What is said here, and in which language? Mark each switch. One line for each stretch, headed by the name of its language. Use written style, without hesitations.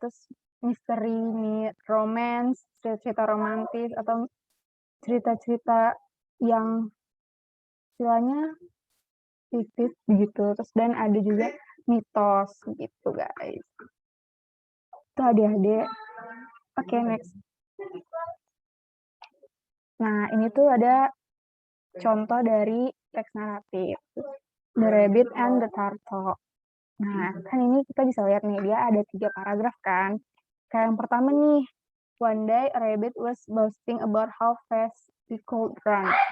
Indonesian: Terus misteri, myth, romance, cerita romantis atau cerita-cerita yang istilahnya fiktif gitu. Terus dan ada juga mitos gitu guys. Itu adik-adik. Oke, next. Nah, ini tuh ada contoh dari teks naratif.
English: The Rabbit and the Turtle.
Indonesian: Nah, kan ini kita bisa lihat nih, dia ada 3 paragraf kan. Kayak yang pertama nih,
English: one day a rabbit was boasting about how fast he could run.